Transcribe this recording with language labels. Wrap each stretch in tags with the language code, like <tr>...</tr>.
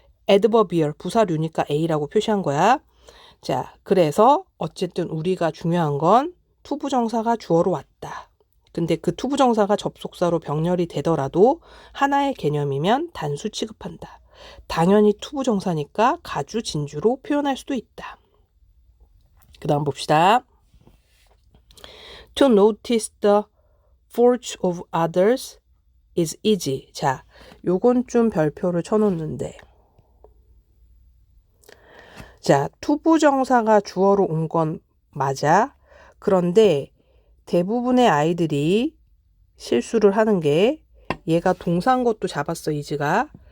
<ko>adverbial 부사류니까 A라고 표시한 거야. 자, 그래서 어쨌든 우리가 중요한 건 투부정사가 주어로 왔다. 근데 그 투부정사가 접속사로 병렬이 되더라도 하나의 개념이면 단수 취급한다. 당연히 투부정사니까 가주, 진주로 표현할 수도 있다. 그 다음 봅시다.</ko> <en>To notice the faults of others is easy.</en> <ko>자, 요건 좀 별표를 쳐놓는데 자, 투부정사가 주어로 온 건 맞아. 그런데 대부분의 아이들이 실수를 하는 게 얘가 동사인 것도 잡았어, is가.</ko>